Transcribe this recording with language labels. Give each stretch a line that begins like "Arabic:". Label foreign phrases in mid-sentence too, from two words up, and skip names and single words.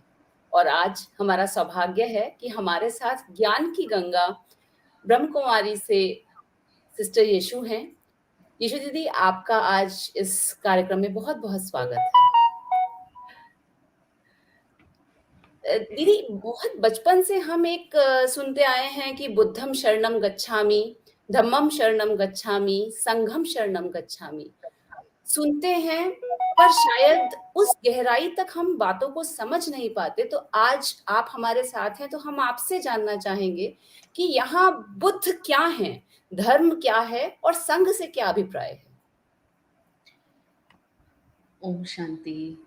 Hindi: और आज हमारा सौभाग्य है कि हमारे साथ ज्ञान की गंगा ब्रह्म कुमारी से सिस्टर यीशु हैं। यीशु दीदी, आपका आज इस कार्यक्रम में बहुत-बहुत स्वागत है। दीदी, बहुत बचपन से हम एक सुनते आए हैं कि
Pali: बुद्धम शरणम गच्छामि, धम्मम शरणम गच्छामि, संघम शरणम गच्छामि।
Hindi: सुनते हैं, पर शायद उस गहराई तक हम बातों को समझ नहीं पाते। तो आज आप हमारे साथ हैं, तो हम आपसे जानना चाहेंगे कि यहाँ बुद्ध क्या हैं, धर्म क्या है और संघ से क्या अभिप्राय है? ओम शांति।